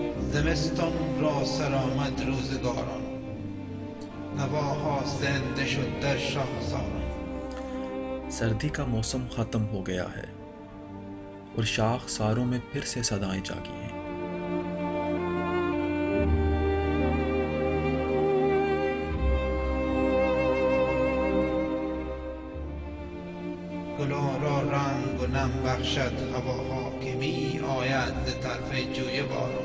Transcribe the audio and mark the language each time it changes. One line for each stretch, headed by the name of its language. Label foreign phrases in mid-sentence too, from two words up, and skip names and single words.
Persian: زمستان را سرآمد روزگاران، نواها زنده شد در شاخساران.
Hindi: सर्दी का मौसम ख़त्म हो गया है और शाख सारों में फिर से सदाएं जागी हैं।
Persian: گلان را رنگ و نم بخشد هواها که می آید ز طرف جوی باران.